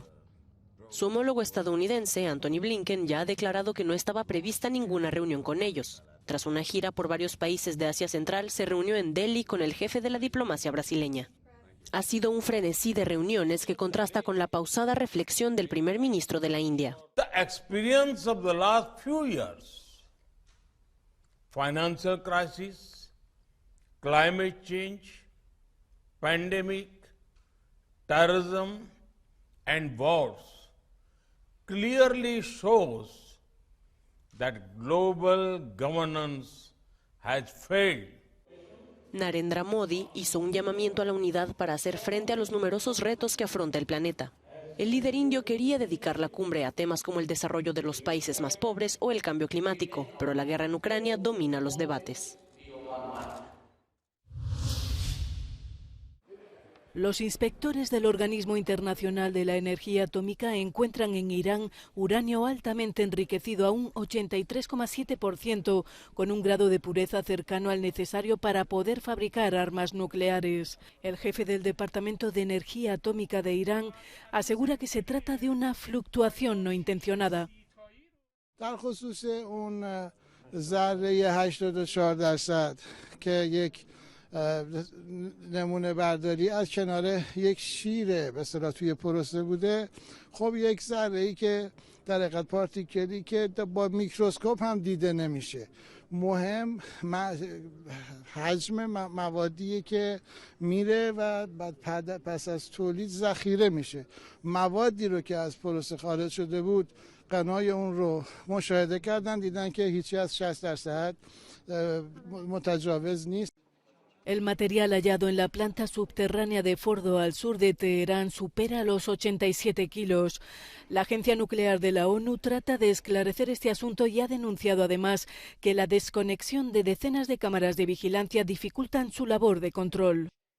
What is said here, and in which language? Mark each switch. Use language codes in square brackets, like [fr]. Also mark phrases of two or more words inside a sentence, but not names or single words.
[es] Su homólogo estadounidense, Antony Blinken, ya ha declarado que no estaba prevista ninguna reunión con ellos. Tras una gira por varios países de Asia Central, se reunió en Delhi con el jefe de la diplomacia brasileña. Ha sido un frenesí de reuniones que contrasta con la pausada reflexión del primer ministro de la India. [en] Financial crisis, climate change, pandemic, terrorism, and wars clearly shows that global governance has failed. [es] Narendra Modi hizo un llamamiento a la unidad para hacer frente a los numerosos retos que afronta el planeta. El líder indio quería dedicar la cumbre a temas como el desarrollo de los países más pobres o el cambio climático, pero la guerra en Ucrania domina los debates. Los inspectores del Organismo Internacional de la Energía Atómica encuentran en Irán uranio altamente enriquecido a un 83,7%, con un grado de pureza cercano al necesario para poder fabricar armas nucleares. El jefe del Departamento de Energía Atómica de Irán asegura que se trata de una fluctuación no intencionada. [fa] نمونه برداری از کنار یک شیر به اصطلاح توی پروسه بوده. خب یک ذره‌ای که در حقیقت پارتیکلی که با میکروسکوپ هم دیده نمیشه. مهم حجم موادیه که میره و بعد پس از تولید ذخیره میشه. موادی رو که از پروسه خارج شده بود قنای اون رو مشاهده کردن، دیدن که هیچی از 60% متجاوز نیست. [es] El material hallado en la planta subterránea de Fordo, al sur de Teherán, supera los 87 kilos. La Agencia Nuclear de la ONU trata de esclarecer este asunto y ha denunciado además que la desconexión de decenas de cámaras de vigilancia dificultan su labor de control.